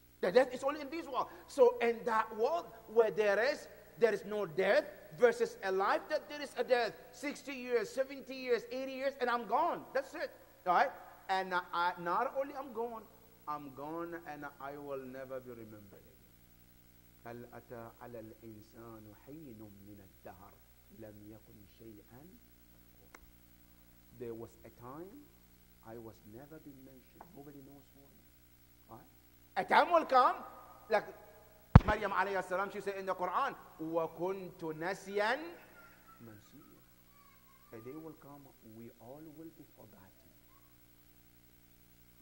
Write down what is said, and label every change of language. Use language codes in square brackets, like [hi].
[en] The death is only in this world. So in that world where there is no death, versus a life that there is a death, 60 years, 70 years, 80 years, and I'm gone. That's it. All right? And not only I'm gone and I will never be remembered. [ar] هل أتى على الإنسان حين من الدهر لم يكن شيئا. [en] There was a time I was never been mentioned. Nobody knows why. Right? A time will come, like Maryam alayhi salam, she said in the Quran, [ar] وَكُنْتُ نَسْيًا مَنْسِيًّا. [en] A day will come, we all will be forgotten.